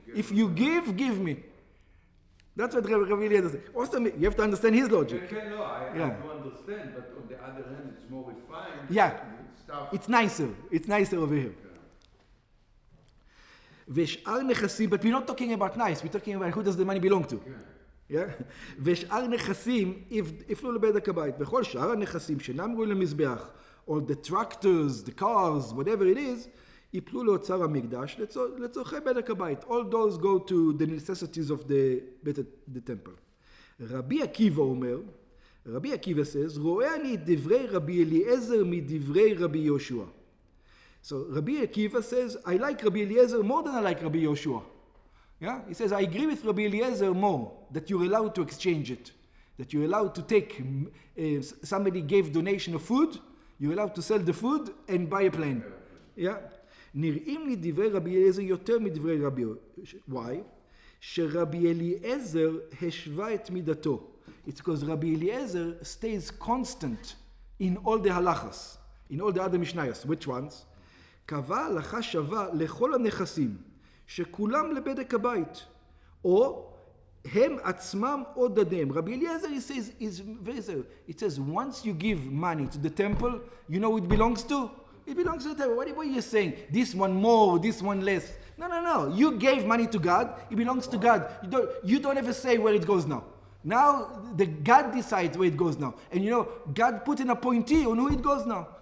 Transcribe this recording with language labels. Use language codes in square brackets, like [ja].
[en] If you give me. That's what Rabbi Eliezer says. Also, you have to understand his logic. I do understand, but on the other hand, it's more refined. Yeah, it's nicer. It's nicer over here. [he] ושאר נכסים, [en] but we're not talking about nice, we're talking about who does the money belong to. Yeah? [he] ושאר נכסים יפלו לבדק הבית. וכל שאר הנכסים שאינם ראויים למזבח, [en] all the tractors, the cars, whatever it is, [he] יפלו לאוצר המקדש לצורכי בדק הבית. [en] All those go to the necessities of the temple. [he] רבי עקיבא אומר, רבי עקיבא says, רואה אני את דברי רבי אליעזר מדברי רבי יהושע. [en] So Rabbi Akiva says, I like Rabbi Eliezer more than I like Rabbi Yoshua. Yeah? He says, I agree with Rabbi Eliezer more, that you're allowed to exchange it. That you're allowed to take, somebody gave donation of food, you're allowed to sell the food and buy a plane. Yeah? [he] נראים לי דברי רבי אליעזר יותר מדברי רבי יהושע. Why? שרבי אליעזר השווה את מידתו. [en] It's because Rabbi Eliezer stays constant in all the halachas, in all the other mishnayos. Which ones? [he] קבע הלכה שווה לכל הנכסים, שכולם לבדק הבית, או הם עצמם או דדיהם. [en] Rabbi Eliezer, he says, is very simple. It says, once you give money to the temple, you know who it belongs to? It belongs to the temple. What are you saying? This one more, this one less. No. You gave money to God, it belongs to God. You don't ever say where it goes now. Now, God decides where it goes now. And God put an appointee on who it goes now.